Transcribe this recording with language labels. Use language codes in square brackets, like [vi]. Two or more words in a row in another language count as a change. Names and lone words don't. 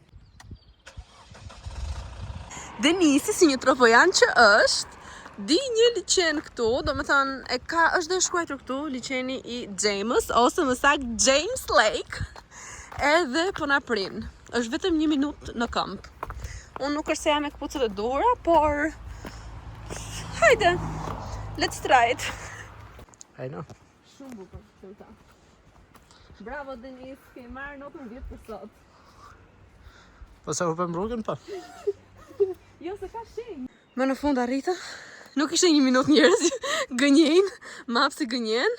[sq] Denisi si një tropojan që është, di një liçen këtu, do me thënë, është dhe shkruar këtu, liçeni I James, ose më saktë James Lake, edhe po na prin. Është vetëm 1 minutë në këmbë. Unë nuk është se jam me këpucët e dura, por hajde, [en] let's try it. I know. [sq] Shumë bukur, shumë ta. Bravo Denis, ke marrë notën 10 për sot. Po sa u pëm rrugën pa? Jo, se ka shenjë. Më në fund arrita. Nuk ishte 1 minutë njerëz, gënjejnë, mapsi gënjen.